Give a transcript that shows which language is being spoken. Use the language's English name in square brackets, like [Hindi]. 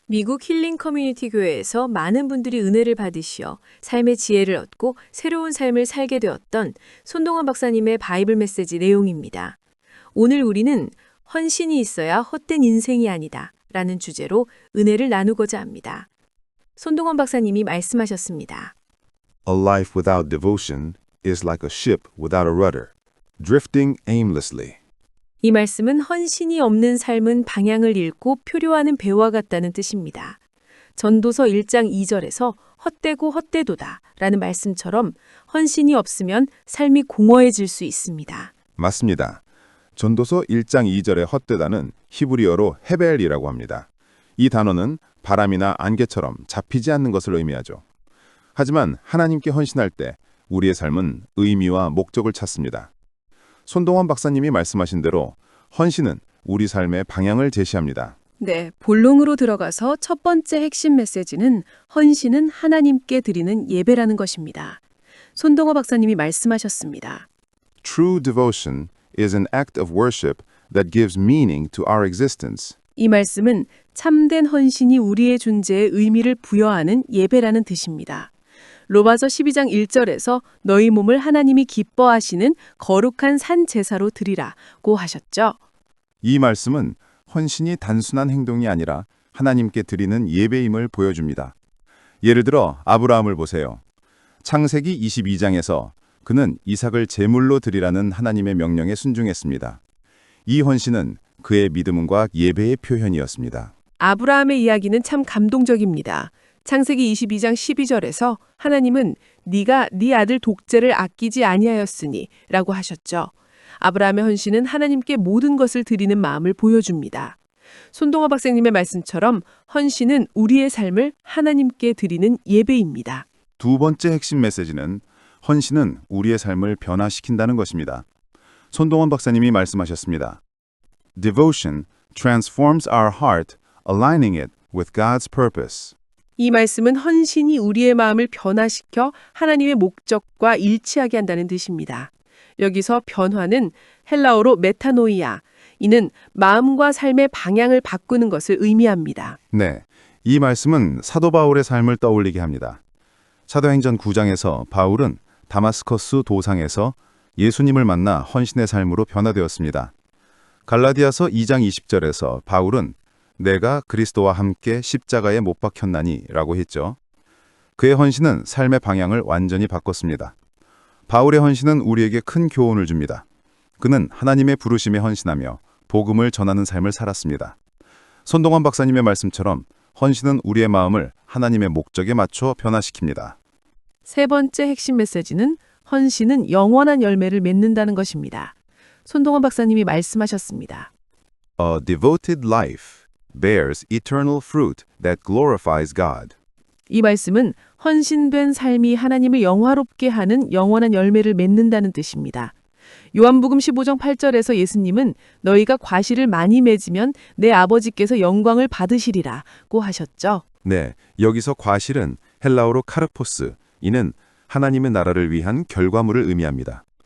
[Korean] 미국 힐링 커뮤니티 교회에서 많은 분들이 은혜를 받으시어 삶의 지혜를 얻고 새로운 삶을 살게 되었던 손동원 박사님의 바이블 메시지 내용입니다. 오늘 우리는 헌신이 있어야 헛된 인생이 아니다 라는 주제로 은혜를 나누고자 합니다. 손동원 박사님이 말씀하셨습니다. [English] A life without devotion is like a ship without a rudder, drifting aimlessly. [Korean] 이 말씀은 헌신이 없는 삶은 방향을 잃고 표류하는 배와 같다는 뜻입니다. 전도서 1장 2절에서 헛되고 헛되도다 라는 말씀처럼 헌신이 없으면 삶이 공허해질 수 있습니다. 맞습니다. 전도서 1장 2절의 헛되다는 히브리어로 헤벨이라고 합니다. 이 단어는 바람이나 안개처럼 잡히지 않는 것을 의미하죠. 하지만 하나님께 헌신할 때 우리의 삶은 의미와 목적을 찾습니다. 손동원 박사님이 말씀하신 대로 헌신은 우리 삶의 방향을 제시합니다. 네, 본론으로 들어가서 첫 번째 핵심 메시지는 헌신은 하나님께 드리는 예배라는 것입니다. 손동호 박사님이 말씀하셨습니다. [English] True devotion is an act of worship that gives meaning to our existence. [Korean] 이 말씀은 참된 헌신이 우리의 존재에 의미를 부여하는 예배라는 뜻입니다. 로마서 12장 1절에서 너희 몸을 하나님이 기뻐하시는 거룩한 산 제사로 드리라고 하셨죠. 이 말씀은 헌신이 단순한 행동이 아니라 하나님께 드리는 예배임을 보여줍니다. 예를 들어 아브라함을 보세요. 창세기 22장에서 그는 이삭을 제물로 드리라는 하나님의 명령에 순종했습니다. 이 헌신은 그의 믿음과 예배의 표현이었습니다. 아브라함의 이야기는 참 감동적입니다. 창세기 22장 12절에서 하나님은 네가 네 아들 독재를 아끼지 아니하였으니 라고 하셨죠. 아브라함의 헌신은 하나님께 모든 것을 드리는 마음을 보여줍니다. 손동호 박사님의 말씀처럼 헌신은 우리의 삶을 하나님께 드리는 예배입니다. 두 번째 핵심 메시지는 헌신은 우리의 삶을 변화시킨다는 것입니다. 손동원 박사님이 말씀하셨습니다. [English] Devotion transforms our heart, aligning it with God's purpose. [Korean] 이 말씀은 헌신이 우리의 마음을 변화시켜 하나님의 목적과 일치하게 한다는 뜻입니다. 여기서 변화는 헬라어로 메타노이아, 이는 마음과 삶의 방향을 바꾸는 것을 의미합니다. 네, 이 말씀은 사도 바울의 삶을 떠올리게 합니다. 사도행전 9장에서 바울은 다마스커스 도상에서 예수님을 만나 헌신의 삶으로 변화되었습니다. 갈라디아서 2장 20절에서 바울은 내가 그리스도와 함께 십자가에 못 박혔나니 라고 했죠. 그의 헌신은 삶의 방향을 완전히 바꿨습니다. 바울의 헌신은 우리에게 큰 교훈을 줍니다. 그는 하나님의 부르심에 헌신하며 복음을 전하는 삶을 살았습니다. 손동원 박사님의 말씀처럼 헌신은 우리의 마음을 하나님의 목적에 맞춰 변화시킵니다. 세 번째 핵심 메시지는 헌신은 영원한 열매를 맺는다는 것입니다. 손동원 박사님이 말씀하셨습니다. [English] A devoted life bears eternal fruit that glorifies God. [Korean] 이 말씀은 헌신된 삶이 하나님을 영화롭게 하는 영원한 열매를 맺는다는 뜻입니다. 요한복음 15장 8절에서 예수님은 너희가 과실을 많이 맺으면 내 아버지께서 영광을 받으시리라고 하셨죠. 네, 여기서 과실은 헬라어로 카르포스, 이는 하나님의 나라를 위한 결과물을 의미합니다.